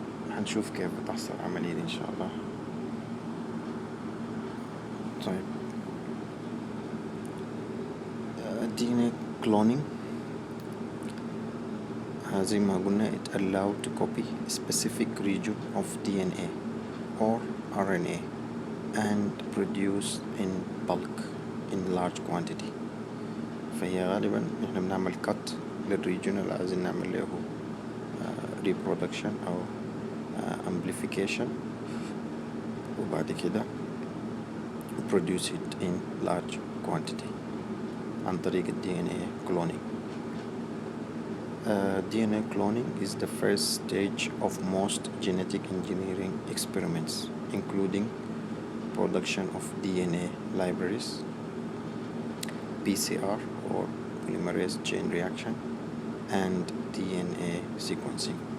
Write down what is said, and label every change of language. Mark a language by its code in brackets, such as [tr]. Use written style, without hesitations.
[ar] هنشوف كيف بتحصل العملية دي إن شاء الله. [en] طيب DNA cloning [ar] زي ما قلنا [en] it allowed to copy a specific region of DNA or RNA and produce in bulk in large quantity. [ar] فهي غالبا احنا بنعمل cut للريجن اللي عايزين نعمل له reproduction أو amplification، وبعد كده [en] produce it in large quantity [ar] عن طريق DNA cloning. [en] DNA cloning is the first stage of most genetic engineering experiments, including production of DNA libraries, PCR or polymerase chain reaction, and DNA sequencing.